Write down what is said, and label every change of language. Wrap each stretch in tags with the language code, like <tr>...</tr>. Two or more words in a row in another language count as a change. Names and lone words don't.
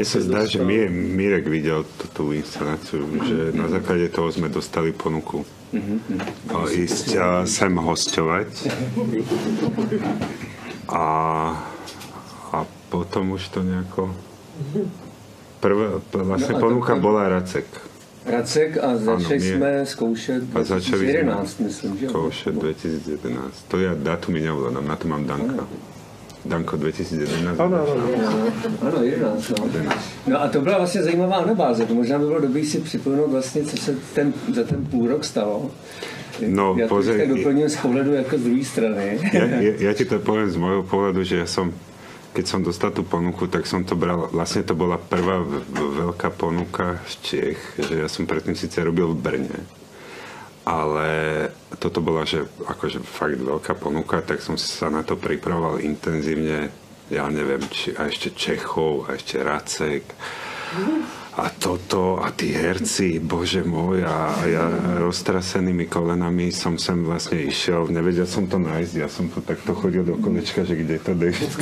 <sk>Mne sa zdá, že Mirek videl tú inscenáciu, že na základe toho sme dostali ponuku ísť sem hosťovať. A potom už to nejako... Vlastne ponuka bola Racek.</sk> <cs>Racek a začali jsme zkoušet 2011, myslím, že? Zkoušet 2011.</cs> <sk>To já dátum mi neovládám, na to mám Danka. Danko 2011.</sk> <cs>Ano, 11. No a to byla vlastně zajímavá anabáze. To možná by bylo dobré si připomenout vlastně, co se za ten půl rok stalo. No, já to tak doplňujem z pohledu jako z druhé strany.</cs> <sk>Ja ti to poviem z môjho pohľadu, že keď som dostal tú ponuku, tak som to bral, vlastne to bola prvá veľká ponuka z Čech, že ja som predtým síce robil v Brne, ale toto bola, že akože fakt veľká ponuka, tak som sa na to pripravoval intenzívne, ja neviem, a ešte Čechov, a ešte Racek, a toto, a tí herci, bože môj, a ja roztrasenými kolenami som sem vlastne išiel, nevedel som to nájsť, ja som to takto chodil do kolečka, že kde to Davidské.</sk>